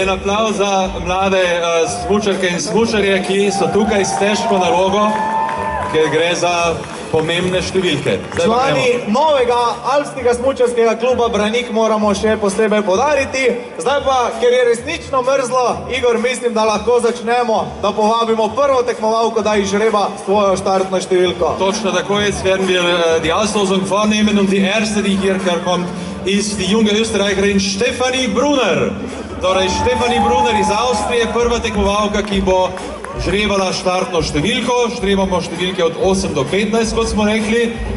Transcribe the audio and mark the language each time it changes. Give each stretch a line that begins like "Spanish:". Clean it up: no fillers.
Slovenian: En aplauz za mlade smučarke in smučarje, ki so tukaj s težko nalogo, ker gre za pomembne številke. Člani novega alpskega smučarskega kluba Branik moramo še posebej podariti. Zdaj pa, ker je resnično mrzlo, Igor, mislim, da lahko začnemo, da povabimo prvo tekmovalko, da izžreba svojo štartno številko. Točno tako,
German: jetzt werden wir die Auslosung vornehmen und die erste, die hierher kommt, ist die junge Österreicherin Stefanie Brunner.
Slovenian: Torej, Stefanie Brunner iz Avstrije, prva tekmovalka, ki bo žrebala štartno številko. Žrebamo številke od 8 do 15, kot smo rekli.